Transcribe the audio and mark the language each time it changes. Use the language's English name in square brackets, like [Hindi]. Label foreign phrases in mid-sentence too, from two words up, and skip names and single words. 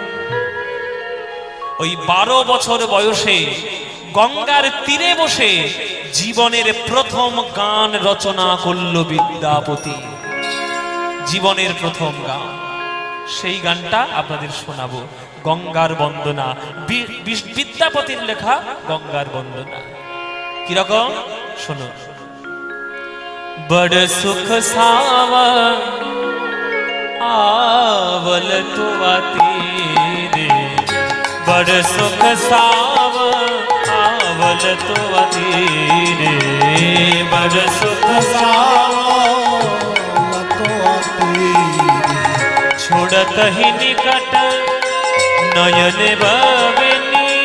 [Bangla] ওই 12 বছর বয়সে গঙ্গার তীরে বসে জীবনের প্রথম গান রচনা করল বিদ্যাপতি। জীবনের প্রথম গান, সেই গানটা আপনাদের শোনাবো, গঙ্গার বন্দনা। বিদ্যাপতির লেখা গঙ্গার বন্দনা। কিরকম শোনো। [Maithili] बड़ सुख सावन आवल तुआ तीरे, बड़ सुख सावन आवल तुआ तीरे, बड़ सुख सावन तुआ तीरे, छोड़त ही निकट नयन बबनी